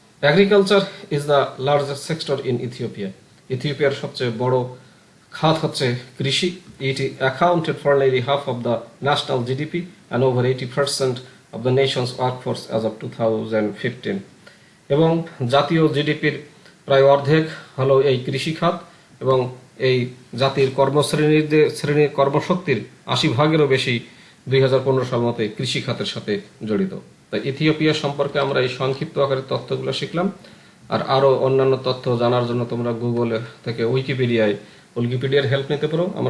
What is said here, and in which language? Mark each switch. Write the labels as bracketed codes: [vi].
[en] Agriculture is the largest sector in Ethiopia. [bn] ইথিওপিয়ার সবচেয়ে বড় খাত হচ্ছে কৃষি। [en] It accounted for nearly half of the national GDP and over 80% of the nation's workforce as of 2015. [bn] এবং জাতীয় জিডিপির প্রায় অর্ধেক হলো এই কৃষি খাত এবং এই জাতির শ্রেণীর কর্মশক্তির 80%-এরও বেশি 2015 সাল মতে কৃষি খাতের সাথে জড়িত। তাই ইথিওপিয়া সম্পর্কে আমরা এই সংক্ষিপ্ত আকারে তথ্যগুলো শিখলাম। আর আরো অন্যান্য তথ্য জানার জন্য তোমরা গুগল থেকে উইকিপিডিয়ার হেল্প নিতে পারো।